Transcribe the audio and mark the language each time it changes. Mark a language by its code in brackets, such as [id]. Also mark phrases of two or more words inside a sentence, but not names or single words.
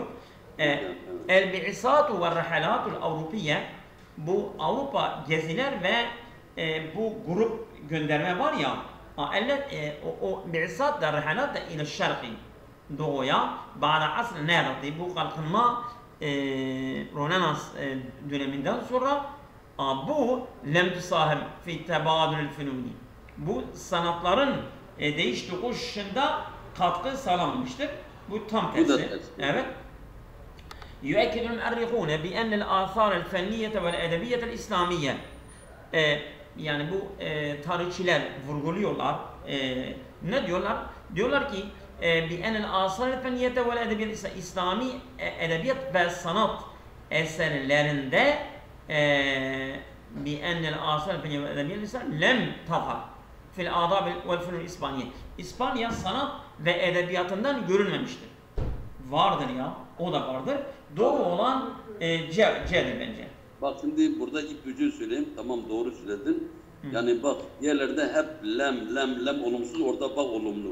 [ar] البعثات والرحلات الأوروبية, [tr] bu Avrupa geziler ve bu grup gönderme var ya, o bi'isât da rahalat da [ar] إلى الشرق, [tr] doğuya, [ar] بعد عصر النهضة, [tr] bu kalkınma Rönesans döneminden sonra bu [ar] لم تساهم في تبادل الفنون, [tr] bu sanatların değiş tokuşunda katkı sağlamamıştır. Bu tam tersi. Evet. [ar] يؤكد المؤرخون بأن الآثار الفنية والأدبية الإسلامية [tr] yani bu tarihçiler vurguluyorlar. Ne diyorlar? Diyorlar ki [ar] بأن الآثار الفنية والأدبية [tr] İslami edebiyat ve sanat eserlerinde [ar] بأن الآثار الفنية والأدبية الإسلامية لم تظهر في الآداب والفنون الإسبانية. [tr] İspanya sanat ve edebiyatından görülmemiştir. Vardır ya, o da vardır. Doğru olan C'dir bence. Bak şimdi burada ipucu söyleyeyim. Tamam, doğru söyledin. Yani bak yerlerde hep lem olumsuz, orada bak olumlu.